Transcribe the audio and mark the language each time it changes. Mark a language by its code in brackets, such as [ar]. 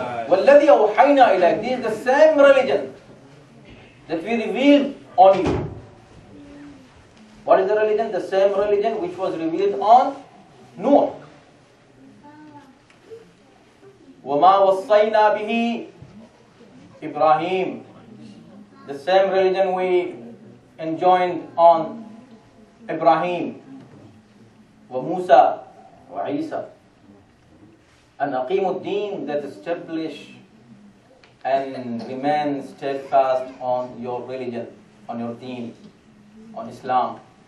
[ar] وَالَّذِي أَوْحَيْنَا إِلَيْكَ, [en] this is the same religion that we revealed on you. What is the religion? The same religion which was revealed on Noah. [ar] وَمَا وَصَّيْنَا بِهِ Ibrahim. [en] The same religion we enjoined on Ibrahim. [ar] وَمُوسَى وَعِيسَى. [en] And [ar] أَقِيمُ الدِّينَ, [en] that establish and remain steadfast on your religion, on your deen, on Islam.